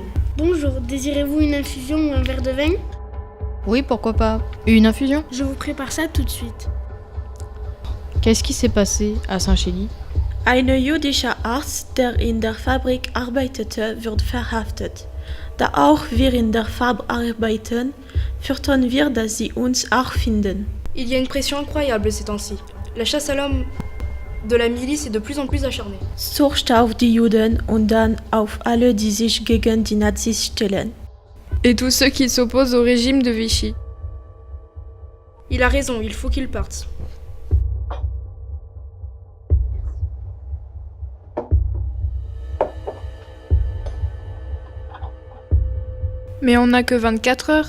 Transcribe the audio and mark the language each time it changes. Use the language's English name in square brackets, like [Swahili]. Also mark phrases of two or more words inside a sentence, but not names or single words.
[French] Bonjour, désirez-vous une infusion ou un verre de vin ? Oui, pourquoi pas. Une infusion ? Je vous prépare ça tout de suite. Qu'est-ce qui s'est passé à Saint-Chély ? [German] Ein jüdischer Arzt, der in der Fabrik arbeitete, wird verhaftet. Da auch wir in der Fabrik arbeiten, fürchten wir, dass sie uns auch finden. [French] Il y a une pression incroyable ces temps-ci. La chasse à l'homme de la milice est de plus en plus acharnée. [German] Zuerst auf die Juden und dann auf alle, die sich gegen die Nazis stellen. [French] Et tous ceux qui s'opposent au régime de Vichy. Il a raison, il faut qu'il parte. Mais on n'a que 24 heures.